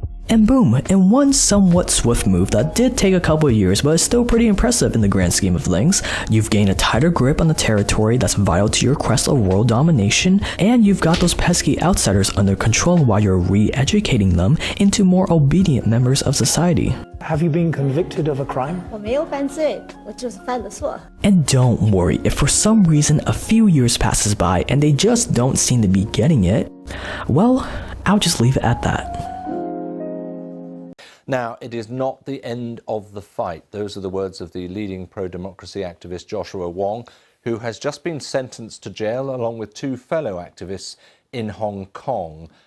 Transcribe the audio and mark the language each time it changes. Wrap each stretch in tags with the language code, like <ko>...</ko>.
<en>And boom, in one somewhat swift move that did take a couple of years but is still pretty impressive in the grand scheme of things, you've gained a tighter grip on the territory that's vital to your quest of world domination, and you've got those pesky outsiders under control while you're re-educating them into more obedient members of society. Have you been convicted of a crime?</en> <zh>我没有犯罪，我就是犯的错。</zh> <en>And don't worry, if for some reason a few years passes by and they just don't seem to be getting it, well, I'll just leave it at that. Now, it is not the end of the fight. Those are the words of the leading pro-democracy activist Joshua Wong, who has just been sentenced to jail along with 2 fellow activists in Hong Kong.</en>